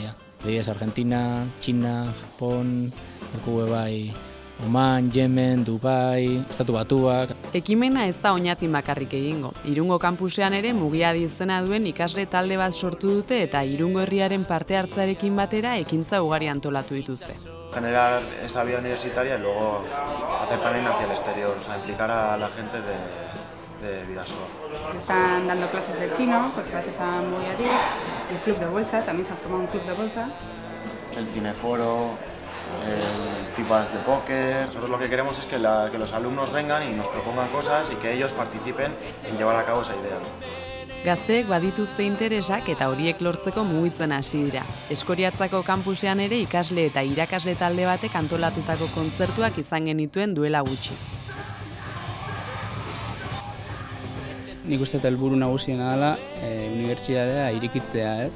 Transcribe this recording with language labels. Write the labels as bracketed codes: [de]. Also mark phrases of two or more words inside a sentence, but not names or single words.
[eu] Adibidez Argentina, Txina, Japon, bai Oman, Yemen, Dubai, Estatu Batuak. Ekimena ez da Oñatin bakarrik egingo. Irungo kampusean ere Mugiadi izena duen ikasle talde bat sortu dute eta Irungo herriaren parte hartzarekin batera ekintza ugari antolatu dituzte. [es] Generar esa vida universitaria y luego hacer también hacia el exterior, o sea, implicar a la gente de Bidasoa. Están dando clases de chino, pues gracias a Mugiadi, el club de bolsa, también se ha formado un club de bolsa. El cineforo, tipas de póker. Nosotros lo que queremos es que los alumnos vengan y nos propongan cosas y que ellos participen en llevar a cabo esa idea. [eu] Gazteek badituzte interesak eta horiek lortzeko mugitzen hasi dira. Eskoriatzako kampusean ere ikasle eta irakasle talde batek antolatutako kontzertuak izan genituen duela gutxi. Nik uste eta helburu nagusiena dela unibertsitatea irikitzea, ez?